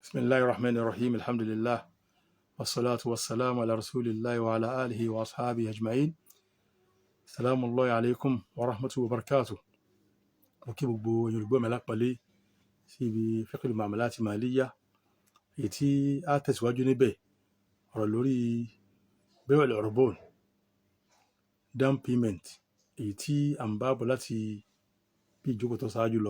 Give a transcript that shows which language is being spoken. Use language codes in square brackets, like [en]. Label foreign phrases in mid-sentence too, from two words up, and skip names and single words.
[ar] بسم الله الرحمن الرحيم. Alhamdulillah. والصلاة والسلام على رسول الله وعلى آله وأصحابه أجمعين. سلام الله عليكم ورحمة الله وبركاته. [yo] Mo kí gbogbo Yorùbá mi lápọ̀lé sí ibi [ar] فقه المعاملات المالية. [yo] Èyí tí a tẹ̀síwájú níbẹ̀ ọ̀rọ̀ lórí [ar] بيع العربون, [en] down payment, [yo] èyí tí à ń bá bọ̀ láti bí ìjókòó tó ṣáájú lọ.